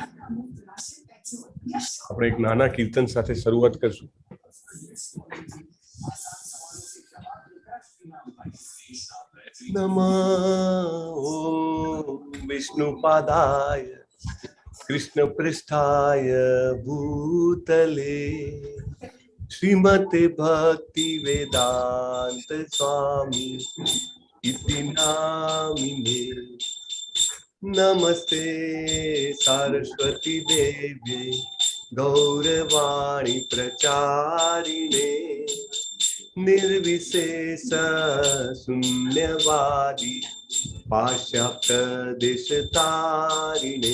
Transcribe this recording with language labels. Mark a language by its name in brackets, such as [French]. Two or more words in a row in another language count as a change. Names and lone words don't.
[Gujarati] આપણે એક નાના કીર્તન સાથે શરૂઆત કરશું. [Sanskrit] નમઃ વિષ્ણુપાદાય कृष्ण पृष्ठाय भूतले श्रीमते भक्ति वेदांत स्वामी इति नामिने. नमस्ते सरस्वती देवी गौरवाणी प्रचारिणे निर्विशेष शून्यवादी पाश्चात्य देशतारिणे.